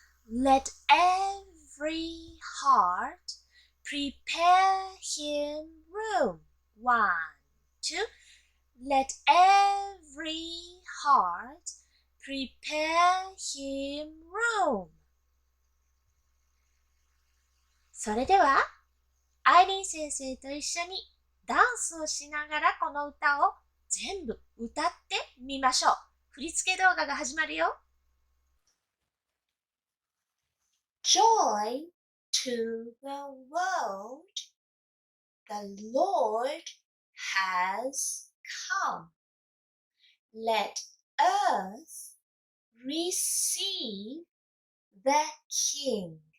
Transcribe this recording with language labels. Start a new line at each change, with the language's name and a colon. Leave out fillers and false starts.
English: Let every heart prepare him room. 1, 2. Let every heart prepare him room.
Japanese: それでは、アイリーン先生と一緒にダンスをしながらこの歌を全部歌ってみましょう。振り付け動画が始まるよ。
English: Joy to the world, the Lord has come. Let earth receive the King.